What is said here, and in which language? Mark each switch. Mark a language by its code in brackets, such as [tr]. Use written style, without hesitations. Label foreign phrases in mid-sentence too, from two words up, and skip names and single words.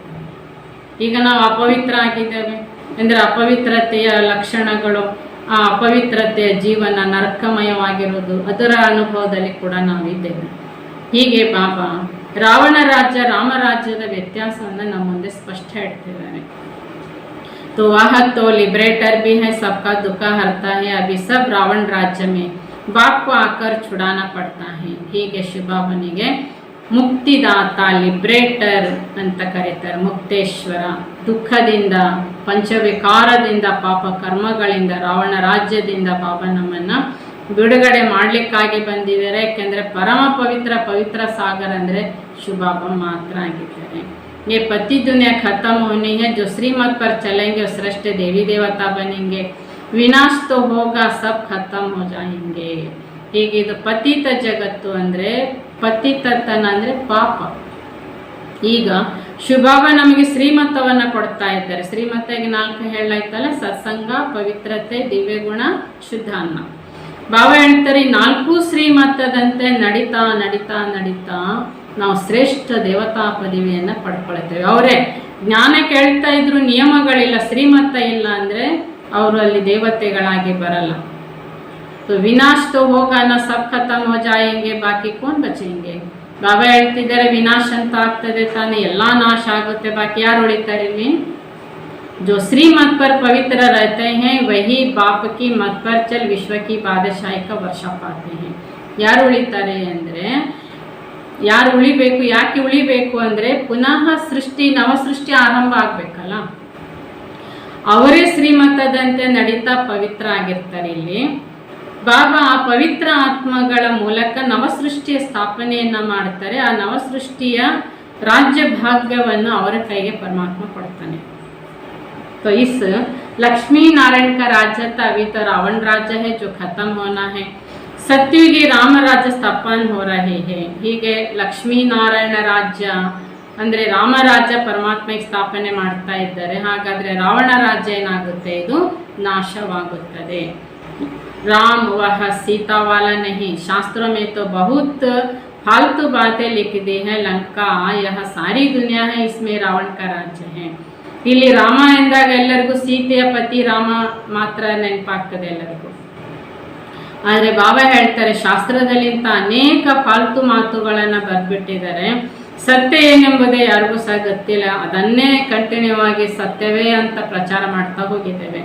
[kn] ಈಗ ನಾವು ಅಪವಿತ್ರ ಆಗಿದ್ದೇವೆ ಅಂದರೆ ಅಪವಿತ್ರತೆಯ ಲಕ್ಷಣಗಳು, ಆ ಅಪವಿತ್ರತೆಯ ಜೀವನ ನರಕಮಯವಾಗಿರೋದು, ಅದರ ಅನುಭವದಲ್ಲಿ ಕೂಡ ನಾವಿದ್ದೇವೆ. ಹೀಗೆ ಬಾಬಾ ರಾವಣ ರಾಜ್ಯ ರಾಮರಾಜ್ಯದ ವ್ಯತ್ಯಾಸವನ್ನು ನಮ್ಮ ಮುಂದೆ ಸ್ಪಷ್ಟ ಇಡ್ತಿದ್ದಾರೆ. [hi] तो वह तो लिबरेटर भी है, सबका दुख हरता है, अभी सब रावण राज्य में बाप को आकर छुड़ाना पड़ता है. [kn] ಹೀಗೆ ಶಿವಬಾಬನಿಗೆ ಮುಕ್ತಿದಾತ, ಲಿಬ್ರೇಟರ್ ಅಂತ ಕರೀತಾರೆ. ಮುಕ್ತೇಶ್ವರ, ದುಃಖದಿಂದ, ಪಂಚವಿಕಾರದಿಂದ, ಪಾಪ ಕರ್ಮಗಳಿಂದ, ರಾವಣ ರಾಜ್ಯದಿಂದ ಬಾಬಾ ನಮ್ಮನ್ನು ಬಿಡುಗಡೆ ಮಾಡಲಿಕ್ಕಾಗಿ ಬಂದಿದ್ದಾರೆ. ಯಾಕೆಂದರೆ ಪರಮ ಪವಿತ್ರ ಸಾಗರ ಅಂದರೆ ಶಿವಬಾಬಾ ಮಾತ್ರ ಆಗಿದ್ದಾರೆ. [hi] ये पति दुनिया खत्म होनी है, जो श्रीमत पर चलेंगे वो श्रेष्ठ देवी देवता बनेंगे, विनाश तो होगा, सब खत्म हो जाएंगे. [kn] ಹೀಗೆ ಇದು ಪತಿತ ಜಗತ್ತು ಅಂದರೆ ಪತಿತತನ ಅಂದರೆ ಪಾಪ. ಈಗ ಶಿವಬಾಬಾ ನಮಗೆ ಶ್ರೀಮತವನ್ನು ಕೊಡ್ತಾ ಇದ್ದಾರೆ. ಶ್ರೀಮತಿಗೆ 4 ಹೇಳಾಯ್ತಲ್ಲ, ಸತ್ಸಂಗ, ಪವಿತ್ರತೆ, ದಿವ್ಯಗುಣ, ಶುದ್ಧ ಅನ್ನ. ಬಾಬಾ ಹೇಳ್ತಾರೆ, 4 ಶ್ರೀಮತದಂತೆ ನಡೀತಾ ನಡೀತಾ ನಡೀತಾ ನಾವು ಶ್ರೇಷ್ಠ ದೇವತಾ ಪದವಿಯನ್ನು ಪಡ್ಕೊಳ್ತೇವೆ. ಅವರೇ ಜ್ಞಾನ ಕೇಳ್ತಾ ಇದ್ರು, ನಿಯಮಗಳಿಲ್ಲ, ಶ್ರೀಮತ ಇಲ್ಲ ಅಂದರೆ ಅವರು ಅಲ್ಲಿ ದೇವತೆಗಳಾಗಿ ಬರಲ್ಲ. [hi] तो विनाश तो होगा ना, सब खत्म हो जाएंगे, बाकी कौन बचेंगे. [kn] ಬಾಬಾ ಹೇಳ್ತಿದ್ದಾರೆ, ವಿನಾಶ ಅಂತ ಆಗ್ತದೆ ತಾನೆ, ಎಲ್ಲ ನಾಶ ಆಗುತ್ತೆ, ಬಾಕಿ ಯಾರು ಉಳಿತಾರೆ ಇಲ್ಲಿ? [hi] जो श्रीमत पर पवित्र रहते हैं वही बाप की मत पर चल विश्व की बादशाही का वर्ष पाते हैं. [kn] ಯಾರು ಉಳಿತಾರೆ ಅಂದರೆ, ಯಾರು ಉಳಿಬೇಕು, ಯಾಕೆ ಉಳಿಬೇಕು ಅಂದರೆ ಪುನಃ ಸೃಷ್ಟಿ, ನವಸೃಷ್ಟಿ ಆರಂಭ ಆಗಬೇಕಲ್ಲ. ಅವರೇ ಶ್ರೀಮತದಂತೆ ನಡೀತಾ ಪವಿತ್ರ ಆಗಿರ್ತಾರೆ. ಇಲ್ಲಿ ಬಾಬಾ ಆ ಪವಿತ್ರ ಆತ್ಮಗಳ ಮೂಲಕ ನವಸೃಷ್ಟಿಯ ಸ್ಥಾಪನೆಯನ್ನು ಮಾಡ್ತಾರೆ. ಆ ನವಸೃಷ್ಟಿಯ राज्य भाग्यವನ್ನು ಅವರ ಕೈಗೆ ಪರಮಾತ್ಮ ಕೊಡ್ತಾನೆ. [hi] तो इस लक्ष्मी नारायण का राज्य था, अभी तो रावण राज्य है जो खत्म होना है. सत्युगी राम राज्य स्थापन हो रहे हैं. [kn] ಹೀಗೆ ಲಕ್ಷ್ಮೀ ನಾರಾಯಣ ರಾಜ್ಯ ಅಂದರೆ ರಾಮರಾಜ್ಯ ಪರಮಾತ್ಮಗೆ ಸ್ಥಾಪನೆ ಮಾಡ್ತಾ ಇದ್ದಾರೆ. ಹಾಗಾದರೆ ರಾವಣ ರಾಜ್ಯ ಏನಾಗುತ್ತೆ? ಇದು ನಾಶವಾಗುತ್ತದೆ. [hi] राम वह सीता वाला नहीं, शास्त्रों में तो बहुत फालतू बातें लिख दी है. लंका यह सारी दुनिया है, इसमें रावण का राज्य है. [kn] ಇಲ್ಲಿ ರಾಮ ಎಂದಾಗ ಎಲ್ಲರಿಗೂ ಸೀತೆಯ ಪತಿ ರಾಮ ಮಾತ್ರ ನೆನಪಾಗ್ತದೆ ಎಲ್ಲರಿಗೂ. ಆದರೆ ಬಾಬಾ ಹೇಳ್ತಾರೆ, ಶಾಸ್ತ್ರದಲ್ಲಿ ಇಂಥ ಅನೇಕ ಫಾಲ್ತು ಮಾತುಗಳನ್ನು ಬರೆದ್ಬಿಟ್ಟಿದ್ದಾರೆ. ಸತ್ಯ ಏನೆಂಬುದೇ ಯಾರಿಗೂ ಸಹ ಗೊತ್ತಿಲ್ಲ. ಅದನ್ನೇ ಕಂಟಿನ್ಯೂ ಆಗಿ ಸತ್ಯವೇ ಅಂತ ಪ್ರಚಾರ ಮಾಡ್ತಾ ಹೋಗಿದ್ದೇವೆ.